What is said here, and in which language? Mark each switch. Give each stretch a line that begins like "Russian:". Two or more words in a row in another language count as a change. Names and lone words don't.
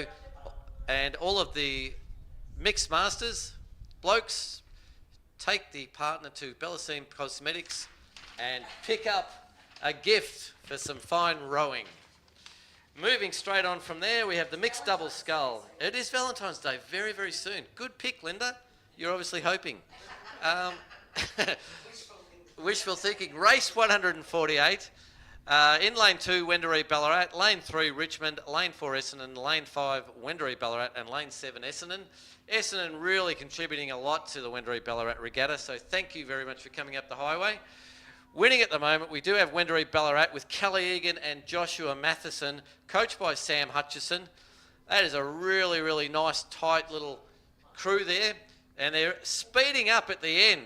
English: And all of the Mixed Masters, blokes, take the partner to Bellissimi Cosmetics and pick up a gift for some fine rowing. Moving straight on from there, we have the mixed double scull. It is Valentine's Day very, very soon. Good pick, Linda. You're obviously hoping. Wishful thinking. Race 148. In lane 2, Wendouree Ballarat. Lane 3, Richmond. Lane 4, Essendon. Lane 5, Wendouree Ballarat. And lane 7, Essendon. Essendon really contributing a lot to the Wendouree Ballarat Regatta, so thank you very much for coming up the highway. Winning at the moment, we do have Wendouree Ballarat with Kelly Egan and Joshua Matheson, coached by Sam Hutchison. That is a really, really nice, tight little crew there, and they're speeding up at the end.